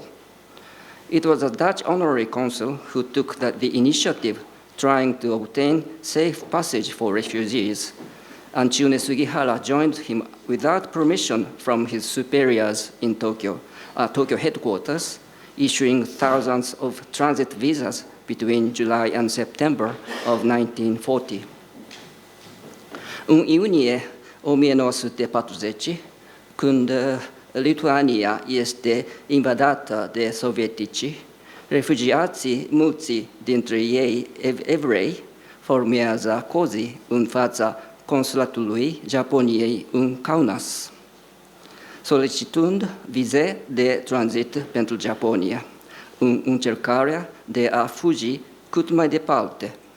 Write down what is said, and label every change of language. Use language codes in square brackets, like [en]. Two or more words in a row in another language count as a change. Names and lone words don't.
[en] It was a Dutch honorary consul who took the initiative, trying to obtain safe passage for refugees, and Chiune Sugihara joined him without permission from his superiors in Tokyo headquarters, issuing thousands of transit visas between July and September of 1940. [ro] În iunie 1940, când Lituania este invadată de sovietici, refugiații, mulți dintre ei evrei, formează cozi în fața consulatului Japoniei în Kaunas, solicitând vize de tranzit pentru Japonia, în încercarea de a fugi cât mai departe.